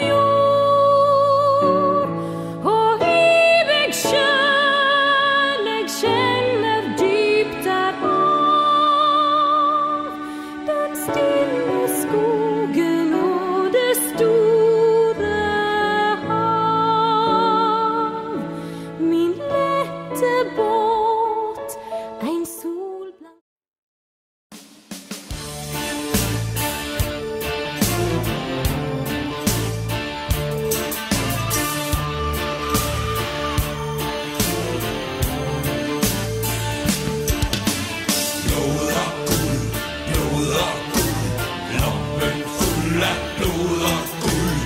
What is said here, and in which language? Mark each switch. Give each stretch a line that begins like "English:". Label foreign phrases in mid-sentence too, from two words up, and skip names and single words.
Norwegian: fjord, og i meg sjøl eg kjenner dypt derav den stille skogen og det store hav. Min lette båt, ein solblank
Danish: Blod og guld, lommen fuld af blod og guld.